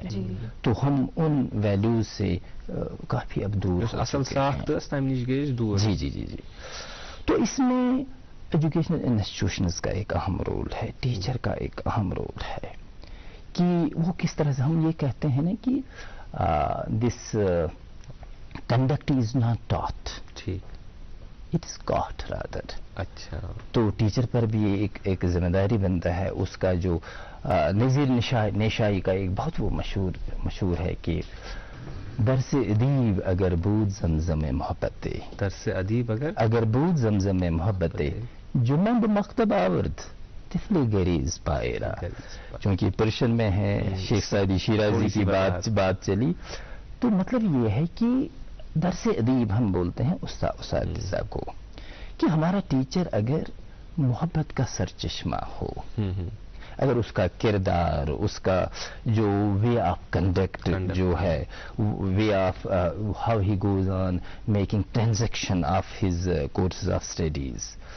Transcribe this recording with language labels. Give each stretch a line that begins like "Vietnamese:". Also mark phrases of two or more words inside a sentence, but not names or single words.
Urdu: تو ہم ان ویلیوز سے کافی اب دور جی. تو اس میں
English: educational institutions
Urdu: کا ایک اہم رول ہے, ٹیچر کا ایک اہم رول ہے کہ وہ کس طرح سے, ہم یہ کہتے ہیں نا کہ
English: this conduct is not taught, it is got rather.
Urdu: اچھا, تو ٹیچر پر بھی ایک ذمہ داری بنتا ہے. اس کا جو نذیر نشائی کا ایک بہت وہ مشہور ہے کہ
Persian: درس ادیب اگر بود زمزم محبت, درس ادیب اگر بود زمزم محبت, جمند مکتب آورد طفل گریز پائرا.
Urdu: چونکہ پرشن میں ہے, شیخ سعدی شیرازی کی بات چلی, تو مطلب یہ ہے کہ
Persian: درس ادیب
Urdu: ہم بولتے ہیں اساتذہ کو, کہ ہمارا ٹیچر اگر محبت کا سرچشمہ ہو, اگر اس کا کردار, اس کا جو
English: way of conduct
Urdu: جو ہے,
English: way of how he goes on making transaction of his courses of studies,